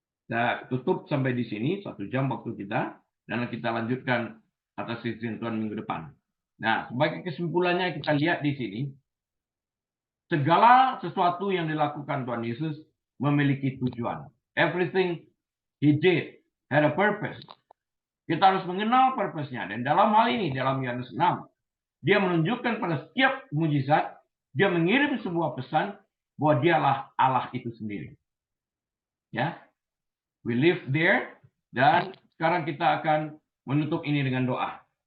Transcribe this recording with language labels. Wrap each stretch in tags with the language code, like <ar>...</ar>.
<id>Kita tutup sampai di sini 1 jam waktu kita, dan kita lanjutkan atas izin Tuhan minggu depan. Nah, sebagai kesimpulannya kita lihat di sini, segala sesuatu yang dilakukan Tuhan Yesus memiliki tujuan.</id> <en>Everything he did had a purpose.</en> <id>Kita harus mengenal purpose-nya. Dan dalam hal ini, dalam Yohanes 6, dia menunjukkan pada setiap mujizat, dia mengirim sebuah pesan bahwa dialah Allah itu sendiri. Ya,</id> <en>we live there,</en> <id>dan sekarang kita akan menutup ini dengan doa.</id>